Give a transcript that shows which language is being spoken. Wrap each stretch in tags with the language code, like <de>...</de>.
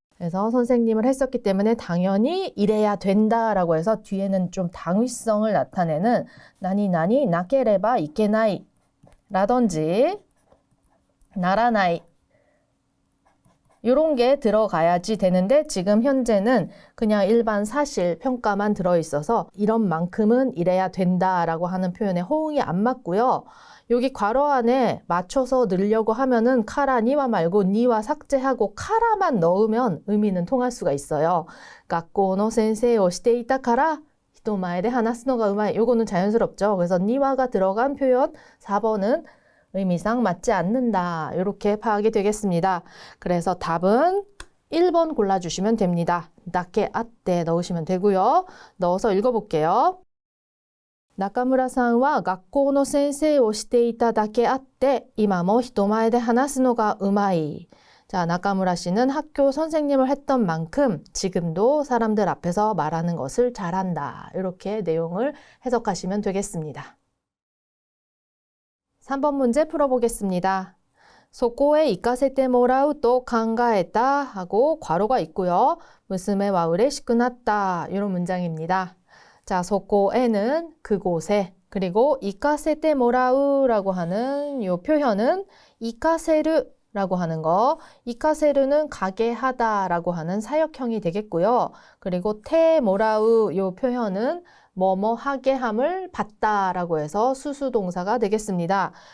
<ko>그래서 선생님을 했었기 때문에 당연히 이래야 된다라고 해서 뒤에는 좀 당위성을 나타내는</ko> <ja>나니나니 나케레바 이케나이</ja> <ko>라든지 나라나이 이런 게 들어가야지 되는데 지금 현재는 그냥 일반 사실 평가만 들어있어서 이런 만큼은 이래야 된다라고 하는 표현에 호응이 안 맞고요. 여기 괄호 안에 맞춰서 넣으려고 하면은 카라니와 말고 니와 삭제하고 카라만 넣으면 의미는 통할 수가 있어요.</ko> <ja>学校の先生をしていたから히토마에데 하나스노가 우마이</ja> <ko>요거는 자연스럽죠. 그래서 니와가 들어간 표현 4번은 의미상 맞지 않는다. 이렇게 파악이 되겠습니다. 그래서 답은 1번 골라주시면 됩니다. 나케 아떼 넣으시면 되고요. 넣어서 읽어볼게요.</ko> <ja>나카무라さんは 学校の先生をしていただけあって今も人前で話すのがうまい.</ja> <ko>자, 나카무라 씨는 학교 선생님을 했던 만큼 지금도 사람들 앞에서 말하는 것을 잘한다. 이렇게 내용을 해석하시면 되겠습니다. 3번 문제 풀어보겠습니다.</ko> <ja>そこへ行かせてもらうと考えた</ja> <ko>하고 괄호가 있고요.</ko> <ja>娘は嬉しくなった</ja> <ko>이런 문장입니다. 자, そこ에는 그곳에 그리고 行かせてもらう라고 하는 이 표현은 行かせる라고 하는 거, 이카세르는 가게 하다라고 하는 사역형이 되겠고요. 그리고 테모라우 요 표현은 뭐뭐 하게 함을 받다라고 해서 수수동사가 되겠습니다.</ko>